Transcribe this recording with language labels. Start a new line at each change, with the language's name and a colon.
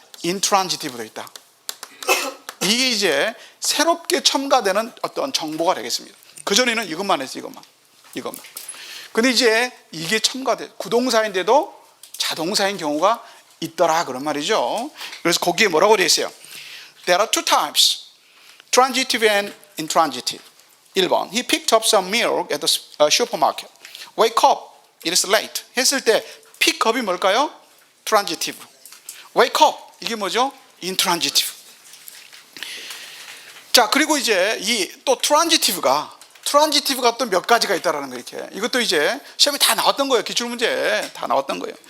Korean: intransitive도 있다. 이게 이제 새롭게 첨가되는 어떤 정보가 되겠습니다. 그전에는 이것만 했어요. 이것만. 근데 이제 이게 첨가돼. 구동사인데도 자동사인 경우가 있더라 그런 말이죠. 그래서 거기에 뭐라고 되어 있어요?
English: There are two types, transitive and intransitive. 1번, he picked up some milk at the supermarket. Wake up, it is late.
Korean: 했을 때 pick up이 뭘까요? transitive.
English: Wake up,
Korean: 이게 뭐죠?
English: intransitive.
Korean: 자, 그리고 이제 이 또 transitive가 또 몇 가지가 있다라는 거 이렇게. 이것도 이제 시험에 다 나왔던 거예요. 기출문제 다 나왔던 거예요.